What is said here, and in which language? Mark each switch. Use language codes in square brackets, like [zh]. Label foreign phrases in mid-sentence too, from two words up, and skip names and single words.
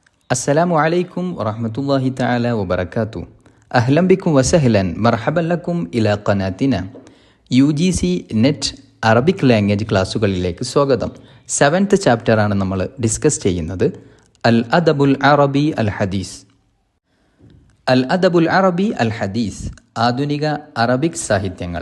[ar] السلام عليكم ورحمة الله تعالى وبركاته. أهلا بكم وسهلا مرحبا لكم إلى قناتنا [ml] UGC [en] net Arabic language [ml] ക്ലാസ്സുകളിലേക്ക് സ്വാഗതം. 7th ചാപ്റ്ററാണ് നമ്മൾ ഡിസ്കസ് ചെയ്യുന്നത്. [ar] الأدب العربي الحديث. الأدب العربي الحديث, [ml] ആധുനിക അറബിക് സാഹിത്യങ്ങൾ.